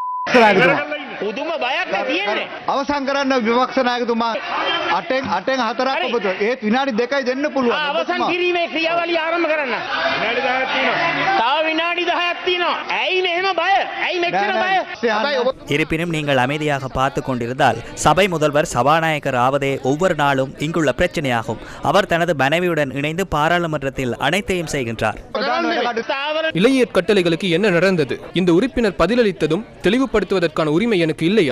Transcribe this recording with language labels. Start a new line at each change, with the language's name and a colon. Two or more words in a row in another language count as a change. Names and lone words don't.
Sinhala: පුදුම බයක් තියෙන්නේ. අවසන් කරන්න විපක්ෂ நாயකතුමා අටෙන් 4ක් ඔබතුමා ඒත් විනාඩි 2යි දෙන්න පුළුවන්. අවසන් කිරීමේ ක්‍රියාවලිය ආරම්භ කරන්න. විනාඩි 10ක් තියෙනවා. තව විනාඩි 10ක් තියෙනවා. ඇයි මෙහෙම බය? ඇයි මෙච්චර බය?
Tamil: இருப்பினும் நீங்கள் அமைதியாக பார்த்து கொண்டிருந்தால் சபை முதல்வர் சபாநாயகர் ஆவதே ஒவ்வொரு நாளும் இங்குள்ள பிரச்சனையாகும். அவர் தனது மனைவியுடன் இணைந்து பாராளுமன்றத்தில் அனைத்தையும் செய்கின்றார். இளைஞர் கட்டளைகளுக்கு என்ன நடந்தது? இந்த உறுப்பினர் பதிலளித்ததும் தெளிவுபடுத்துவதற்கான உரிமை எனக்கு இல்லையா?